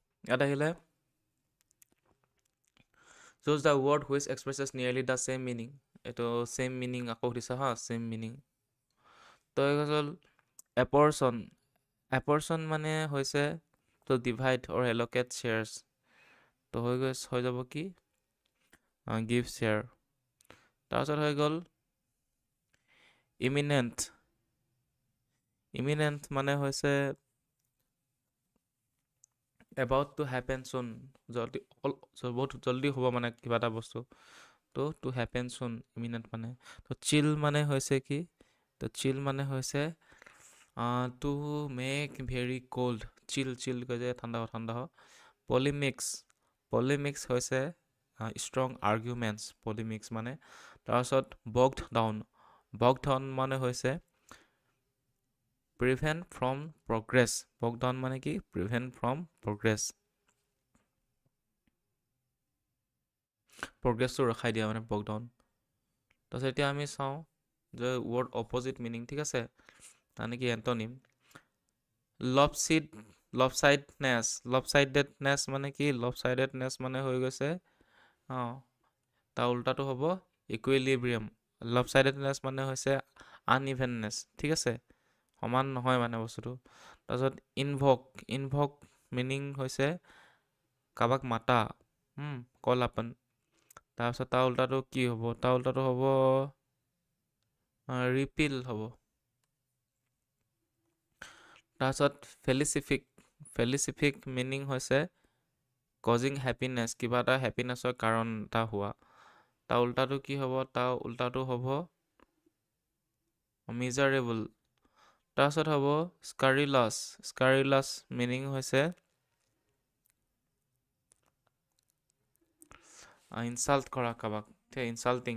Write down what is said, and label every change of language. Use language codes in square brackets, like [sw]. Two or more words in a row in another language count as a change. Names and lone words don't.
[as] ইয়াত আহিলে [en] choose the word which expresses nearly the same meaning. [as] এইটো [en] same meaning [as] আকৌ সুধিছে হা, [en] same meaning. [as] তো এই হ'ল apportion. Apportion মানে হৈছে [en] to divide or allocate shares. [as] তো হৈ যাব কি [en] give share. [as] তাৰপিছত হৈ গ'ল imminent. Imminent মানে হৈছে [en] about to happen soon. [as] জলদি বহুত জলদি হ'ব মানে কিবা এটা বস্তু. তো [en] to happen soon imminent [as] মানে. তো chill মানে হৈছে কি? তো chill মানে হৈছে [en] to make very cold. [as] chill কৈ যে ঠাণ্ডা হ. [en] Polemics হৈছে strong arguments. [as] Polemics মানে. তাৰপিছত [en] bogged down [as] মানে হৈছে [en] prevent from progress. Bogged down [as] মানে কি? [en] Prevent from progress. [as] Progressটো ৰখাই দিয়া মানে [en] bogged down. [as] তাৰপিছত এতিয়া আমি চাওঁ যে [en] word opposite meaning, [as] ঠিক আছে? মানে কি এণ্টনিম? Lopsidedness মানে কি? [en] Lopsidedness মানে [as] হৈ গৈছে তাৰ উল্টাটো হ'ব equilibrium. Lopsidedness মানে হৈছে [en] unevenness, ঠিক [as] আছে? সমান নহয় মানে বস্তুটো. তাৰপিছত [en] invoke meaning [as] হৈছে কাবাক মাতা, [en] call upon. [as] তাৰপিছত তাৰ উল্টাটো কি হ'ব? তাৰ উল্টাটো হ'ব repeal হ'ব. তাৰপিছত [en] felicific meaning [as] হৈছে [en] causing happiness, [as] কিবা এটা হেপিনেছৰ কাৰণ এটা হোৱা. তাৰ উল্টাটো কি হ'ব? তাৰ উল্টাটো হ'ব miserable. তাৰপিছত হ'ব [en] scurrilous meaning [as] হৈছে ইনচাল্ট কৰা কাবাক, ইনচাল্টিং.